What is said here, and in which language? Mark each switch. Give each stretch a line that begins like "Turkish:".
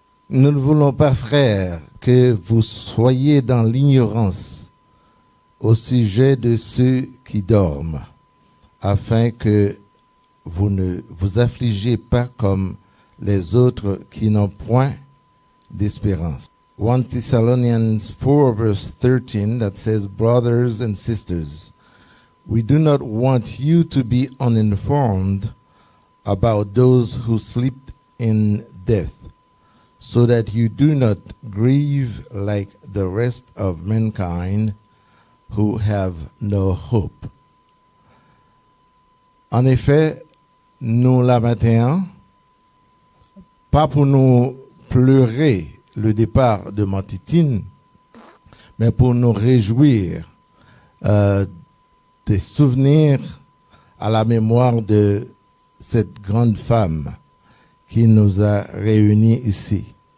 French: Nous ne voulons pas, frères, que vous soyez dans l'ignorance au sujet de ceux qui dorment, afin que vous ne vous affligez pas comme les autres qui n'ont point d'espérance.
English: 1 Thessalonians 4 verse 13 that says, brothers and sisters, we do not want you to be uninformed about those who sleep in death, so that you do not grieve like the rest of mankind who have no hope.
French: En effet, nous la matin, pas pour nous pleurer le départ de Mantitine, mais pour nous réjouir des souvenirs à la mémoire de cette grande femme qui nous a réunis ici.